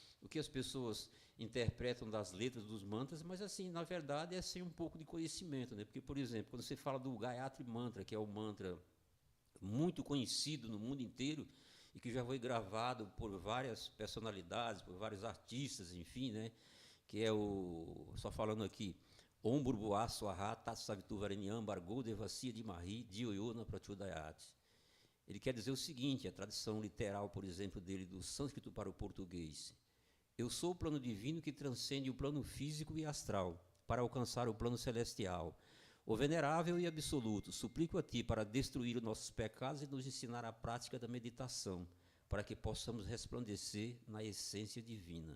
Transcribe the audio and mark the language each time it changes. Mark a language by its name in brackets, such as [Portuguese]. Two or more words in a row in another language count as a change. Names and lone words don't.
[Portuguese] o que as pessoas interpretam das letras dos mantras, mas assim, na verdade é sem um pouco de conhecimento, né? Porque, por exemplo, quando você fala do Gayatri Mantra, que é um mantra muito conhecido no mundo inteiro e que já foi gravado por várias personalidades, por vários artistas, enfim, né? Que é só falando aqui, [Sanskrit] ओम् भूर्भुवः स्वाहा तत् सवितु वरेण्यम् भर्गो देवस्य धीमहि धियोयोनः प्रचोदयात्. [Portuguese] Ele quer dizer o seguinte, a tradução literal, por exemplo, dele do sânscrito para o português: eu sou o plano divino que transcende o plano físico e astral para alcançar o plano celestial. O venerável e absoluto, suplico a ti para destruir os nossos pecados e nos ensinar a prática da meditação, para que possamos resplandecer na essência divina.